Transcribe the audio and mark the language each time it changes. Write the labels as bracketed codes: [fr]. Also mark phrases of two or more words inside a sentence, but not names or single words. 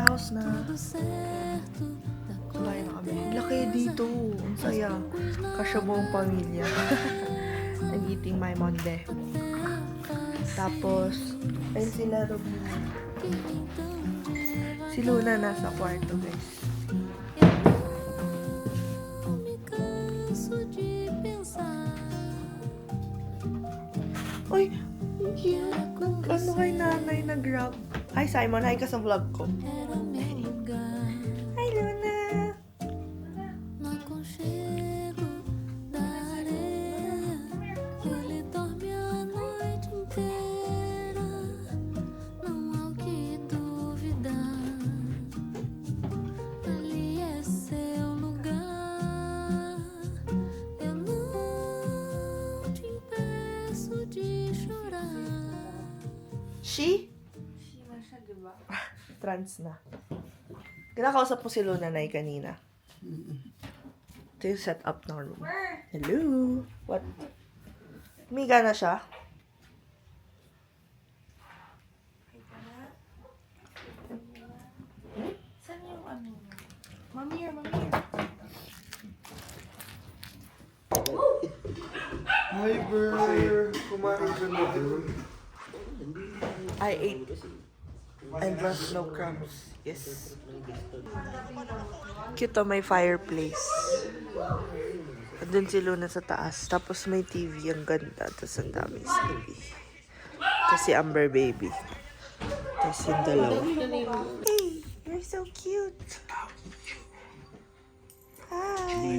[pt] na. tudo certo. Da [tl] Sabay na kami. Laki dito. Ang saya. Kasya buong pamilya. [en] I'm eating my monde. [tl] Tapos, ayun sila Robina. [pt] que então me [tl] Si Luna nasa kwarto, guys. [pt] não me canso de pensar. [tl] Uy, ang cute. Ano kay nanay nag-grab? [en] Hi Simon, [tl] hi ka sa vlog ko. [pt] Era o meu lugar Hi Luna! no aconchego da areia. Ele dorme a noite inteira. Não há o que duvidar. Ali é seu lugar. Eu não te impeço de chorar. [tl] She? She na siya, diba? Trans na. Kinakausap mo si Luna na kanina. Ito yung setup ng room. [en] Hello? What? [tl] Umiga na siya? Saan yung ano? Mamir. Hi, Ber. Kumain ka na, Ber. [en] I ate and left no crumbs. Yes. [tl] Cute to, may fireplace. Doon si Luna sa taas. Tapos may TV. Ang ganda. Tapos ang daming TV. Tapos si Amber Baby. Tapos yung dalawa. [en] Hey, you're so cute. Hi.